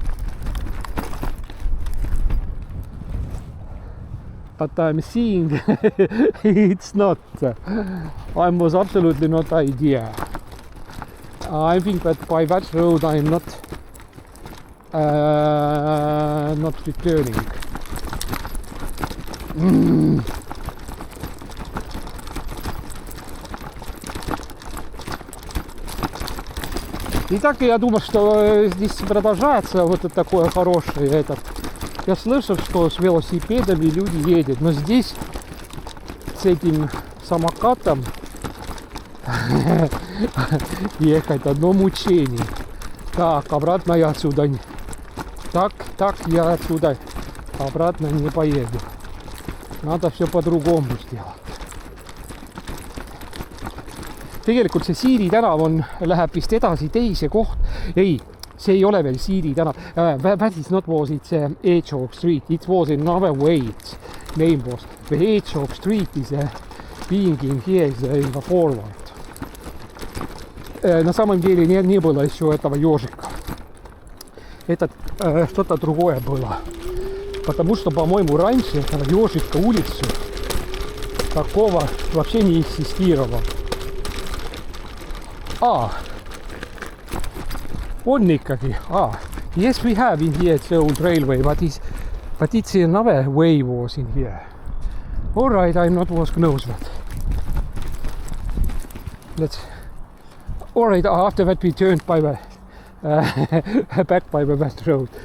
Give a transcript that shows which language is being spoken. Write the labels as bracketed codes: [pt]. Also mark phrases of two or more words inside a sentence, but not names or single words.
[en] But I'm seeing it's not. I was absolutely not idea. I think that by that road I'm not returning. [ru] Итак, я думал, что здесь продолжается вот это такое хорошее. Это. Я слышал, что с велосипедами люди едут, но здесь с этим самокатом ехать одно мучение. Так, обратно я отсюда не... Так, я отсюда обратно не поеду. Надо все по-другому сделать. [et] Tegelikult see Siiri tänav läheb vist edasi teise koht. Ei, see ei ole veel Siiri tänav. [en] That is not was it's Hedgehog Street. It was another way. Its name was. The Hedgehog Street is being in here is in the forward. [ru] На самом деле не было еще этого ежика. Это что-то другое было. Потому что, по-моему, раньше этого ежика улицу такого вообще не экзистировало. [et] On ikkagi. [en] Yes, we have in here the old railway, but it's another way was in here. All right, I'm not was knows that. All right, after that we turned by the back by the west road.